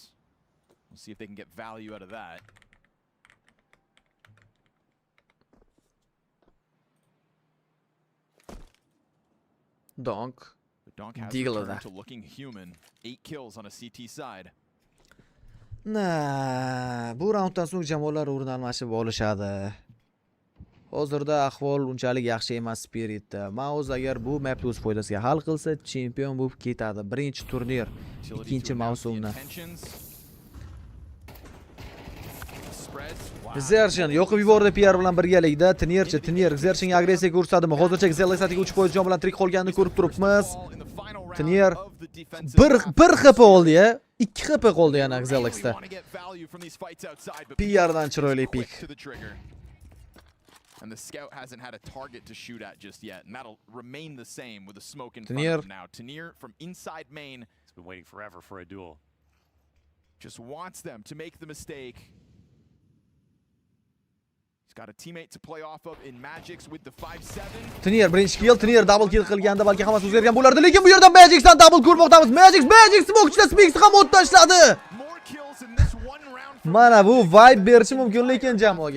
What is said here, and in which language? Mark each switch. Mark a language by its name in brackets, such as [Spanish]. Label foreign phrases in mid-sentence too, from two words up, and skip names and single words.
[English] We'll see if they can get value out of that. Donk. Donk has Deal returned to looking human. 8 kills on a CT side. Nah, [Uzbek] bu raunddan so'ng jamoalar o'rin almashib olishadi. Hozirda ahvol unchalik yaxshi emas Spiritda. Mouse agar bu mapni o'z foydasiga hal qilsa, chempion bo'lib ketadi. Birinchi turnir, ikkinchi mavsumda. Xerchen yoqib yubordi PR bilan birgalikda. Tinir Xerchenga agressiya ko'rsatadimi? Hozircha Xelesatiga 3% jon bilan tirik qolganini ko'rib turibmiz. Tinir 1 HP oldi-ya. 2 HP qoldi yana Xelexda. PR dan chiroyli pik. [English] And the scout hasn't had a target to shoot at just yet, and that'll remain the same with a smoke in front of him now. Tinir from inside main. He's been waiting forever for a duel. Just wants them to make the mistake. He's got a teammate to play off of in Magix with the 5-7. [Uzbek] Tinir birinchi kill, Tinir [English] double kill [Uzbek] qilganda balki hammasi o'zgargan bo'lardi, lekin bu yerdan Magixdan double ko'rmoqdamiz. Magix smoke'chida Spinksni ham o't tashladi. Mana bu vibe berishi mumkin lekin jamoaga.